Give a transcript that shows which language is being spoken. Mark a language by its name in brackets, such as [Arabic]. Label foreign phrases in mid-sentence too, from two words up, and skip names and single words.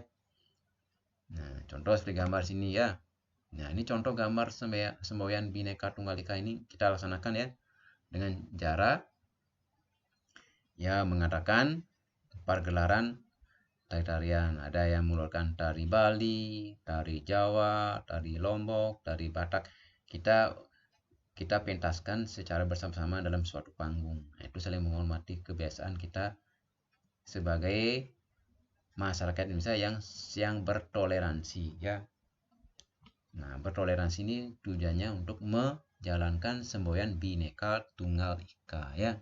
[Indonesian] Nah, contoh seperti gambar sini, ya. Nah, ini contoh gambar semboyan Bhinneka Tunggal Ika ini kita laksanakan, ya, dengan cara ya mengadakan pergelaran tari-tarian. Ada yang mengeluarkan tari Bali, tari Jawa, tari Lombok, tari Batak. Kita pentaskan secara bersama-sama dalam suatu panggung. Nah, itu saling menghormati kebiasaan kita sebagai masyarakat Indonesia yang bertoleransi, ya. Nah, bertoleransi ini tujuannya untuk menjalankan semboyan Bhinneka Tunggal Ika, ya.